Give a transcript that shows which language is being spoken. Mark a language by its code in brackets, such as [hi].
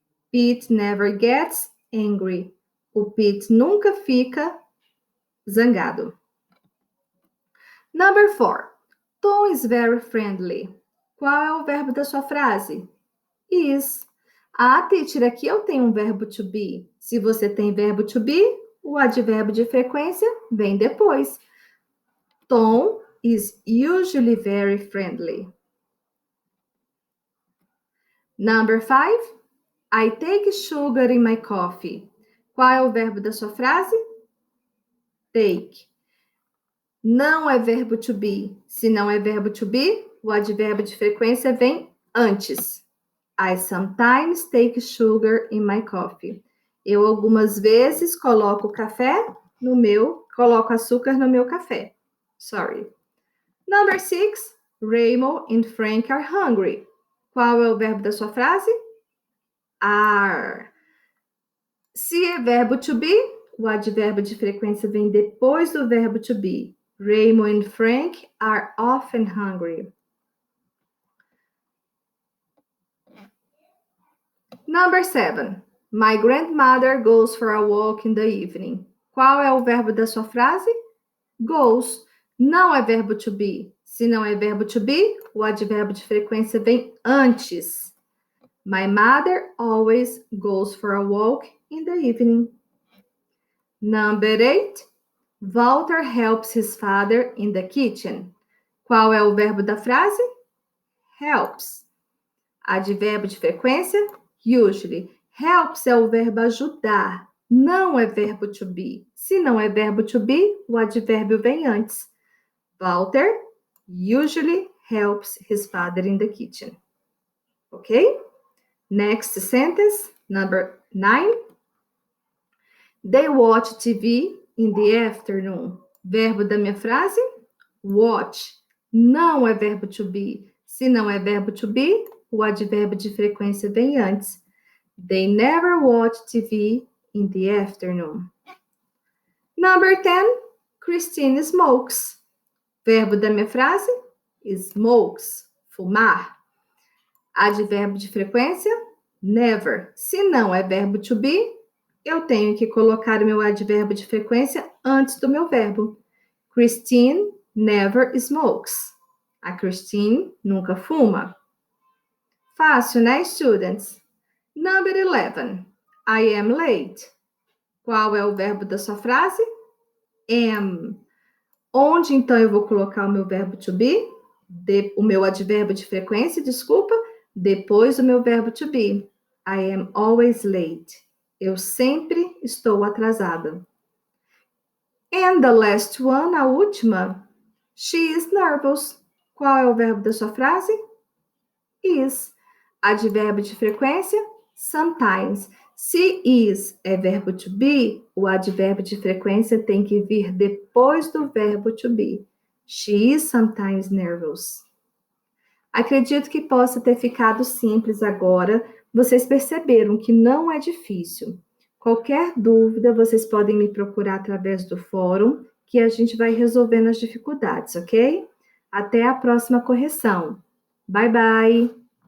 [en] Pete never gets angry. [pt] O Pete nunca fica zangado. [en] Number 4. Tom is very friendly. [pt] Qual é o verbo da sua frase? Is. Ah, teacher, aqui eu tenho um verbo to be. Se você tem verbo to be, o advérbio de frequência vem depois. [en] Tom is usually very friendly. Number 5. I take sugar in my coffee. [pt] Qual é o verbo da sua frase? Take. Não é verbo to be. Se não é verbo to be, o advérbio de frequência vem antes. [en] I sometimes take sugar in my coffee. [pt] Eu algumas vezes coloco açúcar no meu café. [en] Sorry. Number 6. Raymond and Frank are hungry. [pt] Qual é o verbo da sua frase? Are. Se é verbo to be, o advérbio de frequência vem depois do verbo to be. [en] Raymond and Frank are often hungry. Number 7. My grandmother goes for a walk in the evening. [pt] Qual é o verbo da sua frase? Goes. Não é verbo to be. Se não é verbo to be, o advérbio de frequência vem antes. [en] My mother always goes for a walk in the evening. Number 8. Walter helps his father in the kitchen. [pt] Qual é o verbo da frase? Helps. Advérbio de frequência? Usually. Helps é o verbo ajudar. Não é verbo to be. Se não é verbo to be, o advérbio vem antes. [en] Walter usually helps his father in the kitchen. Ok? Next sentence, number 9. They watch TV in the afternoon. [pt] Verbo da minha frase? Watch. Não é verbo to be. Se não é verbo to be, o advérbio de frequência vem antes. [en] They never watch TV in the afternoon. Number 10. Christine smokes. [pt] Verbo da minha frase? [en] Smokes. Fumar. [pt] Advérbio de frequência? Never. Se não é verbo to be, eu tenho que colocar o meu advérbio de frequência antes do meu verbo. [en] Christine never smokes. [pt] A Christine nunca fuma. Fácil, né, students? [en] Number 11. I am late. [pt] Qual é o verbo da sua frase? Am. Onde, então, eu vou colocar o meu verbo to be? O meu advérbio de frequência, desculpa, depois do meu verbo to be. [en] I am always late. [pt] Eu sempre estou atrasada. [en] And the last one, [pt] a última. [en] She is nervous. [pt] Qual é o verbo da sua frase? is. Advérbio de frequência, sometimes. Se is é verbo to be, o advérbio de frequência tem que vir depois do verbo to be. [en] She is sometimes nervous. [pt] Acredito que possa ter ficado simples agora. Vocês perceberam que não é difícil. Qualquer dúvida, vocês podem me procurar através do fórum, que a gente vai resolvendo as dificuldades, ok? Até a próxima correção. [en] Bye, bye!